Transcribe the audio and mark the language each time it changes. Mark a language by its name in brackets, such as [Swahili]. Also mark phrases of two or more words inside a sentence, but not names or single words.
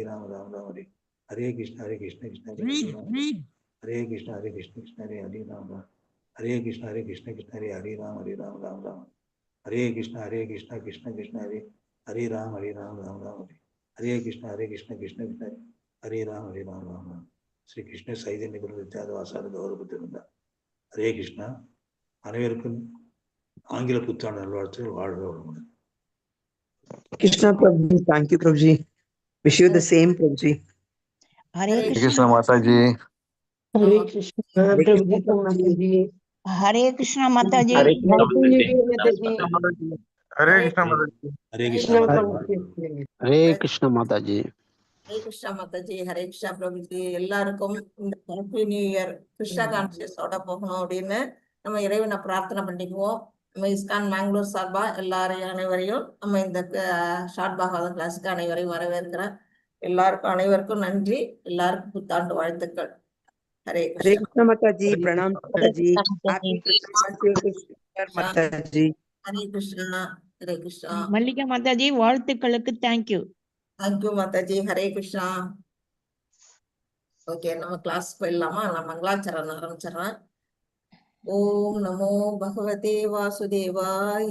[Sanskrit] राम राम हरे कृष्ण कृष्ण हरे हरे राम हरे कृष्ण कृष्ण हरे हरे राम हरे कृष्ण कृष्ण हरे हरे राम राम हरे कृष्ण कृष्ण कृष्ण हरे राम राम हरे कृष्ण कृष्ण हरे राम राम श्री कृष्ण [Tamil] சைதன்ய குரு நித்யானந்த கௌரவத்திருந்தார் ஹரே கிருஷ்ணா அனைவருக்கும் ஆங்கில புத்தாண்டு நல்வாழ்த்துக்கள் வாழ்க வளமுடன் [English] Krishna Prabhuji, thank you Prabhuji. Wish you the same Prabhuji. [Hindi] हरे कृष्ण कृष्ण माताजी हरे कृष्ण Hare प्रभु Krishna जी Prabhuji. हरे कृष्ण माता जी हरे कृष्ण माता माता जी जी, माता जी नमस्कार। हरे कृष्णा மாதாஜி. हरे कृष्णा कृष्ण माता हरे कृष्ण माता जी [Tamil] ஹரே கிருஷ்ணா மாதாஜி, ஹரே கிருஷ்ணா பிரபுஜி. எல்லாருக்கும் இந்த [English] happy new year [Tamil] கிருஷ்ணா கான்சியஸோட போகணும் அப்படின்னு நம்ம இறைவனை பிரார்த்தனை பண்ணிக்குவோம். நம்ம இஸ்கான் மேங்களூர் சார்பா எல்லாரையும் அனைவரையும் நம்ம இந்த ஷார்ட் பாகவத கிளாஸுக்கு அனைவரையும் வரவேற்கிறேன். அனைவருக்கும் நன்றி. எல்லாருக்கும் புத்தாண்டு வாழ்த்துக்கள். ஹரே [English] Hare [Tamil] கிருஷ்ணா. [English] Krishna Mataji, Pranam [Hindi] हरे [English] Mataji. [Hindi] कृष्ण माता [English] Happy [Hindi] जी [English] Christmas to you, Mataji. [Tamil] ஹரே கிருஷ்ணா. ஹரே கிருஷ்ணா. மல்லிகா மாதா जी வாழ்த்துக்களுக்கு தேங்க்யூ. தேங்க்யூ மாதாஜி. ஹரே கிருஷ்ணா. ஓகே, நம்ம கிளாஸ் போயிடலாமா? நான் மங்களாச்சரண் ஆரம்பிச்சிடறேன். [Sanskrit] ॐ नमो भगवते वासुदेवाय.